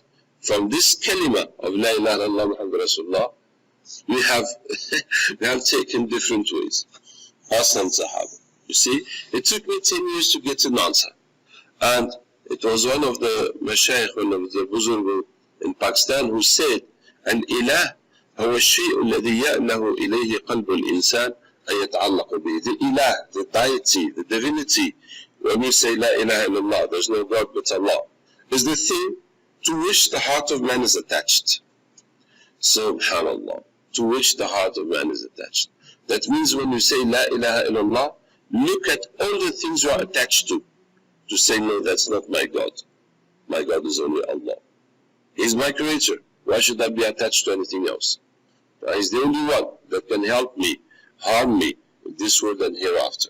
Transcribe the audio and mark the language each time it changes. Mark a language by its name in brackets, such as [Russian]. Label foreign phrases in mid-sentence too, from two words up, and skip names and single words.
[English] From this kalima of [Arabic] لا إله إلا الله محمد رسول الله, [English] we have taken different ways. Us and Sahaba. You see, it took me 10 years to get an answer. And it was one of the mashayikh, one of the buzurg in Pakistan who said, [Arabic] Al-ilah هو الشيء الذي يأله إليه قلب الإنسان أن يتعلق به. [English] The ilah, the deity, the divinity, when we say [Arabic] لا إله إلا الله, [English] there's no God but Allah, is the thing to which the heart of man is attached. Subhanallah, to which the heart of man is attached. That means when you say [Arabic] لا إله إلا الله, [English] look at all the things you are attached to say, no, that's not my God. My God is only Allah. He's my creator. Why should I be attached to anything else? He's the only one that can help me, harm me in this world and hereafter.